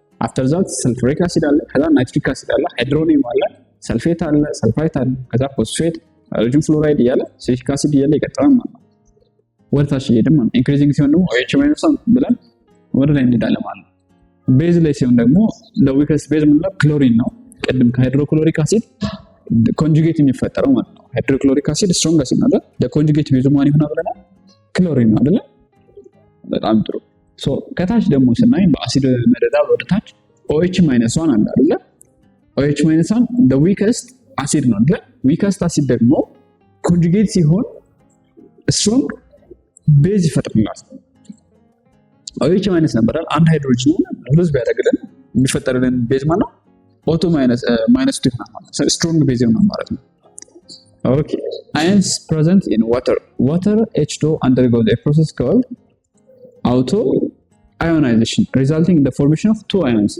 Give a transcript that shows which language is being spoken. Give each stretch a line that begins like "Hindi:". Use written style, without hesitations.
English: after that
Amharic: sulfuric acid አለ፣ ከዛ ናይትሪክ አሲድ አለ፣ ሃይድሮኒየም አለ፣ ሰልፌት አለ፣ ሰልፋይት አለ፣ ከዛ ፎስፌት፣ ሃይድሮጅን ፍሎራይድ እያለ ሲትሪክ አሲድ እያለ ይቀጥላል ማለት ነው። ወደ ታች እየሄድን ማለት ነው። ኢንክሪዚንግ ሲሆን ደግሞ OH ማይነስ ብለን ወደ ላይ እንሄዳለን ማለት ነው። ቤዝ ላይ ሲሆን ደግሞ ለዊከስት ቤዝ ምንለው ክሎሪን ነው። ቅድም ከሃይድሮክሎሪክ አሲድ ኮንጁጌት የሚፈጠረው ማለት ነው። ሃይድሮክሎሪክ አሲድ ስትሮንግ አሲድ ነው አይደል? ለኮንጁጌት ቤዙ ማን ይሆናል ብለናል? ክሎሪን ነው አይደል? በጣም ጥሩ። ሶ ከታች ደግሞ ስናይ በአሲድ መደዳ ወደ ታች OH ማይነስ 1 አለ አይደል?
English: OH ማይነስ 1 the weakest acid
Amharic: ነው አይደል? weakest acid ደግሞ ኮንጁጌት ሲሆን ስትሮንግ ቤዝ ይፈጥርልናል። OH ማይነስ ነበር አንድ ሃይድሮጅን ሉዝ ቢያደርግልን የሚፈጠርልን ቤዝ ማለት ነው O2 ማይነስ 2 ነው ማለት ነው። ስትሮንግ ቤዝ ነው ማለት ነው።
English: Okay, ions present in water H2 undergoes a process called auto ionization resulting in the formation of two ions.